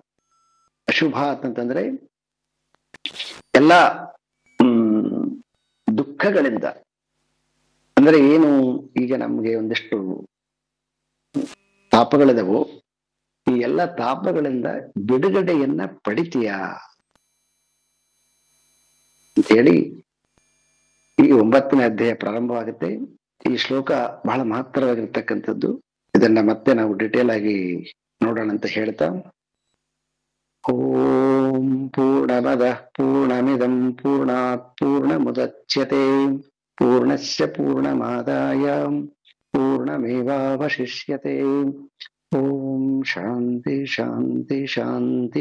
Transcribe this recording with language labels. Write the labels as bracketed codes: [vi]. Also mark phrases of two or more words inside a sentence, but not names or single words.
[kn] ಅಶುಭಾತ್ ಅಂತಂದ್ರೆ ಎಲ್ಲ ದುಃಖಗಳಿಂದ, ಅಂದ್ರೆ ಏನು, ಈಗ ನಮ್ಗೆ ಒಂದಿಷ್ಟು ತಾಪಗಳಿದವು, ಈ ಎಲ್ಲ ತಾಪಗಳಿಂದ ಬಿಡುಗಡೆಯನ್ನ ಪಡಿತೀಯ ಅಂತೇಳಿ ಈ 9ನೇ ಅಧ್ಯಾಯ ಪ್ರಾರಂಭವಾಗುತ್ತೆ. ಈ ಶ್ಲೋಕ ಬಹಳ ಮಹತ್ತರವಾಗಿರ್ತಕ್ಕಂಥದ್ದು. ಇದನ್ನ ಮತ್ತೆ ನಾವು ಡಿಟೇಲ್ ಆಗಿ ನೋಡೋಣ ಅಂತ ಹೇಳ್ತಾ, [sa] ಓಂ ಪೂರ್ಣಮದಃ ಪೂರ್ಣಮಿದಂ ಪೂರ್ಣಾತ್ ಪೂರ್ಣಮುದಚ್ಯತೆ ಪೂರ್ಣಸ್ಯ ಪೂರ್ಣಮಾದಾಯ ಪೂರ್ಣಮೇವಾವಶಿಷ್ಯತೆ. ಓಂ ಶಾಂತಿ ಶಾಂತಿ ಶಾಂತಿ.